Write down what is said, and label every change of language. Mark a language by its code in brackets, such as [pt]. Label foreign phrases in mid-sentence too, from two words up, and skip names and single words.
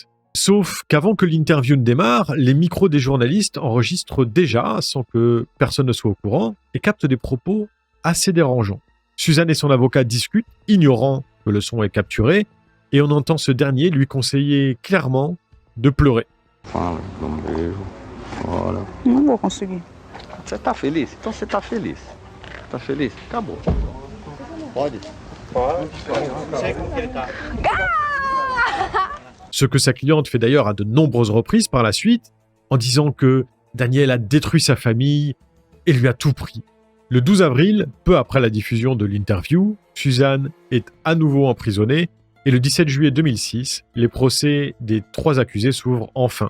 [fr] Sauf qu'avant que l'interview ne démarre, les micros des journalistes enregistrent déjà, sans que personne ne soit au courant, et captent des propos assez dérangeants. Suzanne et son avocat discutent, ignorant que le son est capturé, et on entend ce dernier lui conseiller clairement de pleurer. [pt] Fala, dá beijo. Olha. Não vou conseguir. Você tá feliz? Então você tá feliz. Tá feliz? Acabou. Pode? [fr] Ce que sa cliente fait d'ailleurs à de nombreuses reprises par la suite, en disant que Daniel a détruit sa famille et lui a tout pris. Le 12 avril, peu après la diffusion de l'interview, Suzanne est à nouveau emprisonnée et le 17 juillet 2006, les procès des 3 accusés s'ouvrent enfin.